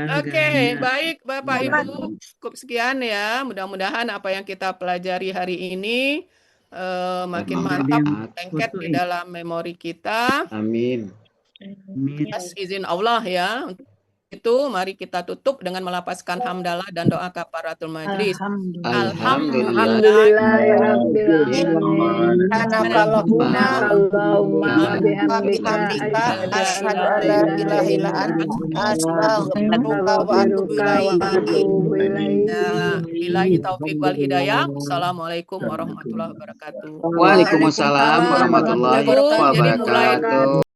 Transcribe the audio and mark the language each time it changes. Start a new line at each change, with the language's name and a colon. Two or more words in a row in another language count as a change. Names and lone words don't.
Indonesian: Oke, baik Bapak Ibu, cukup sekian ya. Mudah-mudahan apa yang kita pelajari hari ini makin mantap, lengket di dalam memori kita. Amin. Atas izin Allah ya. Untuk itu mari kita tutup dengan melapaskan hamdalah dan doa
Arabic: كفارة المجلس. اللهم بحمدك أشهد أن لا إله إلا أنت أستغفرك وأتوب إليك. بالله التوفيق والهداية. السلام عليكم ورحمة الله وبركاته. وعليكم السلام ورحمة الله وبركاته.